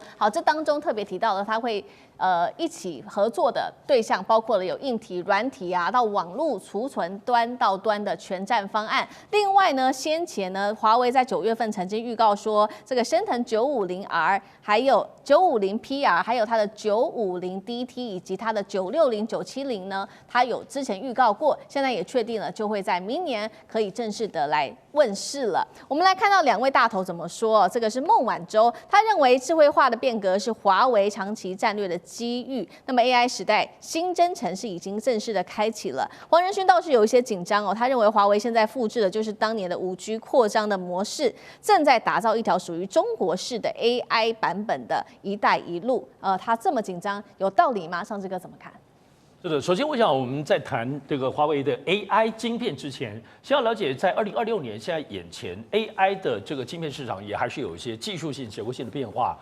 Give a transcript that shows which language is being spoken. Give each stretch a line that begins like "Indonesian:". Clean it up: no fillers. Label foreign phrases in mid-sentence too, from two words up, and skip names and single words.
Chinese: 好，這當中特別提到了，它會一起合作的對象包括了有硬體、軟體啊，到網絡儲存端到端的全站方案。另外呢，先前呢，華為在9月份曾經預告說，這個昇騰950R，還有 950PR，還有它的950DT 以及它的960、970呢，它有之前預告過，現在也確定了，就會在明年可以正式的來問世了。我們來看到兩位大頭怎麼說，這個是孟晚舟，他認為智慧化的變革是華為長期戰略的機遇，那麼 AI 時代新征程是已經正式的開啟了。黃仁勳倒是有一些緊張哦，他認為華為現在複製的就是當年的5G 擴張的模式，正在打造一條屬於中國式的 AI 版本的一帶一路。他這麼緊張有道理嗎？尚志哥怎麼看？是的，首先我想我們在談這個華為的 AI 晶片之前，先要了解在2026年现在眼前 AI 的这個晶片市場也還是有一些技術性、結構性的變化。